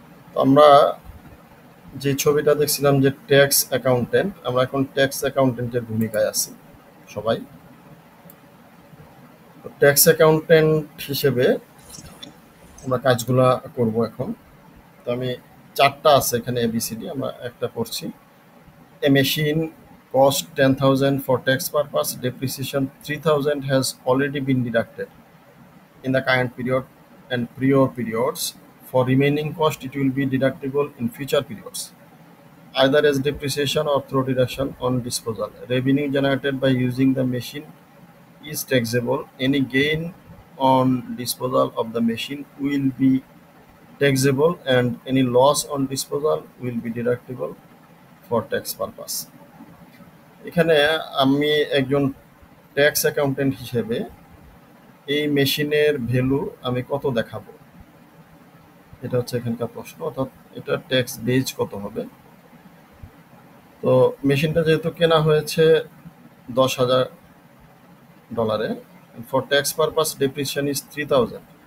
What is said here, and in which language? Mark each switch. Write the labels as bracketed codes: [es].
[bn] তো আমরা যে ছবিটা দেখছিলাম যে ট্যাক্স অ্যাকাউন্টেন্ট, আমরা এখন ট্যাক্স অ্যাকাউন্টেন্টের ভূমিকায় আছি সবাই। তো ট্যাক্স অ্যাকাউন্টেন্ট হিসেবে আমরা কাজগুলা করব এখন। তো আমি 4টা আছে এখানে ABCD, আমরা একটা করছি। [en] A machine cost 10,000 for tax purpose, depreciation 3,000 has already been deducted in the current period. and prior periods. For remaining cost, it will be deductible in future periods, either as depreciation or through deduction on disposal. Revenue generated by using the machine is taxable. Any gain on disposal of the machine will be taxable, and any loss on disposal will be deductible for tax purpose. [bn] এখানে আমি একজন tax accountant হিসেবে এই মেশিনের value আমি কত দেখাবো, এটা হচ্ছে এখানকার প্রশ্ন। অর্থাৎ এটা ট্যাক্স বেজ কত হবে। তো মেশিনটা যেহেতু কেনা হয়েছে $10,000, for tax purpose depreciation is 3000।